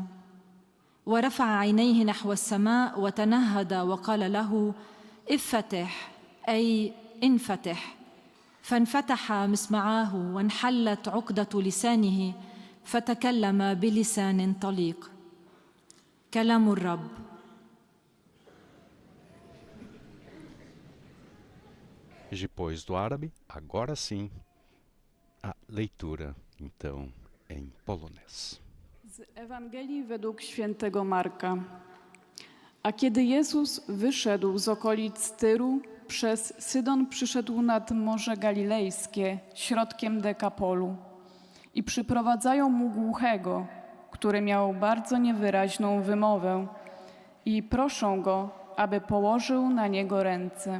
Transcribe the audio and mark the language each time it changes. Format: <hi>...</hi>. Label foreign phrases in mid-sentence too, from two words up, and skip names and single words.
<ar>ورفع عينيه نحو السماء وتنهد وقال له: افتح، أي انفتح. فانفتح مسمعاه وانحلت عقدة لسانه فتكلم بلسان طليق. كلام الرب.</ar> <pt>Depois do árabe, agora sim, a leitura, então, em polonês.</pt> <pl>Z Ewangelii według świętego Marka. A kiedy Jezus wyszedł z okolic Tyru, przez Sydon przyszedł nad Morze Galilejskie, środkiem Dekapolu. I przyprowadzają mu głuchego, który miał bardzo niewyraźną wymowę, i proszą go, aby położył na niego ręce.</pl>